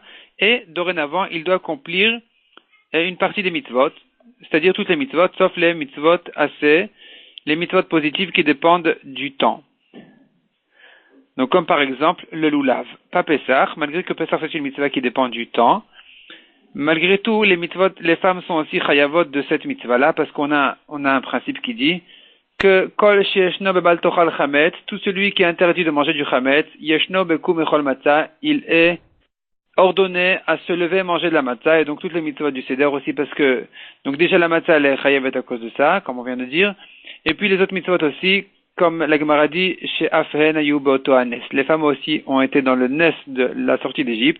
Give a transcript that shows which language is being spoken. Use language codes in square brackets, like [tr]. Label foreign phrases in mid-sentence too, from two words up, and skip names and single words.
[fr] Et dorénavant, il doit accomplir une partie des mitzvot, c'est-à-dire toutes les mitzvot, sauf les mitzvot assez, les mitzvot positives qui dépendent du temps. Donc comme par exemple le lulav, pas Pessah, malgré que Pessah c'est une mitzvah qui dépend du temps. Malgré tout, les mitzvot, les femmes sont aussi chayavot de cette mitzvah-là, parce qu'on a un principe qui dit que [he] כל שישנו בבל תאכל חמץ, [fr] tout celui qui est interdit de manger du chametz, [he] ישנו בקום אכול מצה, [fr] il est ordonné à se lever et manger de la matzah, et donc toutes les mitzvot du seder aussi, parce que, donc déjà la matzah elle est chayavet à cause de ça, comme on vient de dire, et puis les autres mitzvot aussi, comme la Gemara dit, chez [he] אף הן היו באותו הנס, [fr] les femmes aussi ont été dans le nes de la sortie d'Égypte.